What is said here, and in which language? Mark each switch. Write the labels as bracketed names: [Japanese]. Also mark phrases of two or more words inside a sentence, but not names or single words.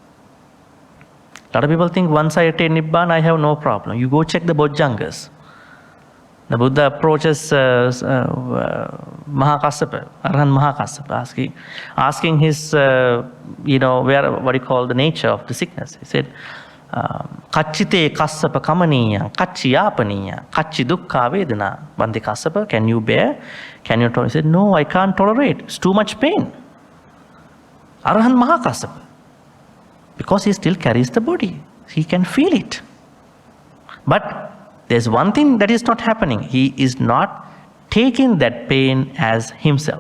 [English] A lot of people think once I attain Nibbana, I have no problem. You go check the Bojjhangas. The Buddha approaches Mahakassapa, Arhan Mahakassapa, asking his, what do you call the nature of the sickness. He said, [Pali] Kachite Kassapa Kamaniya, Kachiyapaniya, Kachi Dukkha Vedana. [English] Bhante Kassapa, can you bear? Can you tolerate? He said, no, I can't tolerate. It's too much pain. Arhan Mahakassapa. Because he still carries the body. He can feel it. But there's one thing that is not happening. He is not taking that pain as himself.